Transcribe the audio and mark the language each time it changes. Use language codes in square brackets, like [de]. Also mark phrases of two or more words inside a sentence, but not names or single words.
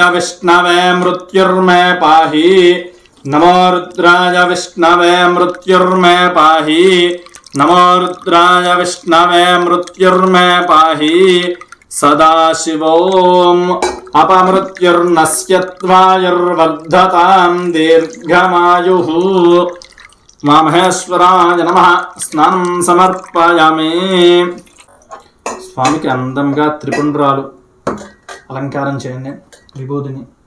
[sa] विष्णवे मृत्युर्मे पाहि नमो रुद्राय विष्णवे मृत्युर्मे पाहि नमो रुद्राय विष्णवे मृत्युर्मे पाहि सदाशिवोऽम् अपमृत्युर्नश्यत्वायुर्वर्धतां दीर्घमायुः మహేశ్వరాయ నమః. స్నానం సమర్పయామి. [te] స్వామికి అందంగా త్రిపుండ్రాలు అలంకారం చేయండి. విభూతిని